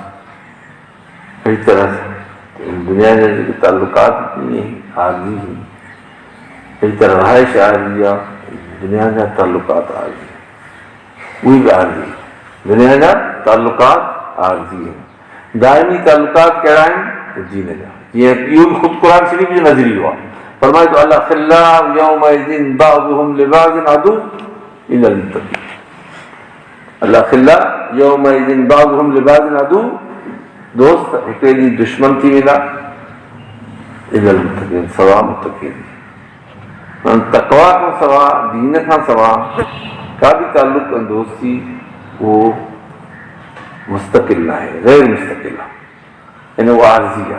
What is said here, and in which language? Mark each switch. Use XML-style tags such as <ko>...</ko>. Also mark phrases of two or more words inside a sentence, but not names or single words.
<sd>अहिड़ी तरह दुनिया जा जेके तालुकात आरज़ी आहिनि, अहिड़ी तरह रिहाइश आरज़ी आहे, दुनिया जा तालुकात आरज़ी, उहे बि आरज़ी। दुनिया जा तालुकात आरज़ी आहिनि, दाइमी तालुकात कहिड़ा आहिनि दीन जा। जीअं इहो बि ख़ुदि क़ुर शरीफ़ जो नज़रियो आहे। फरमाए थो</sd> <ar>الأخلاء يومئذ بعضهم لبعض عدو إلا المتقين. الأخلاء يومئذ بعضهم لبعض عدو,</ar> <sd>दोस्त हिकिड़े ॾींहुं दुश्मन थी वेंदा,</sd> <ar>إلا المتقين,</ar> <sd>सवा मुत्तक़ीन। तक़वा खां सवा, दीन खां सवा का बि ताल्लुक़ दोस्ती उहो मुस्तक़िल न आहे, गैर मुस्तक़िल आहे, इन उहो आरज़ी आहे।</sd>